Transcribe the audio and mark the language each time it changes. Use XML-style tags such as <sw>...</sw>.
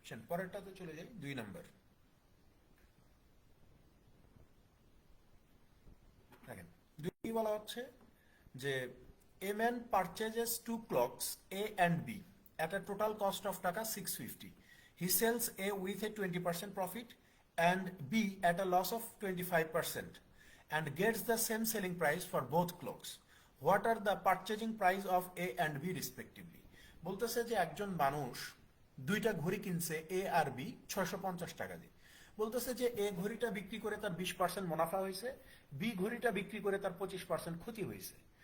<bn>পরেরটাতে চলে যাই, 2 নম্বর। দেখেন, দুই বলা হচ্ছে যে</bn> <en>A man purchases two clocks A and B at a total cost of taka 650. He sells A with a 20% profit and B at a loss of 25% and gets the same selling price for both clocks. What are the purchasing price of A and B respectively?</en> <bn>বলতেছে যে একজন মানুষ দুইটা ঘড়ি কিনছে এ আর B 650 টাকা দিয়ে। বলতেছে যে এ ঘড়িটা বিক্রি করে তার 20% মুনাফা হয়েছে, বি ঘড়িটা বিক্রি করে তার 25% ক্ষতি হয়েছে।</bn>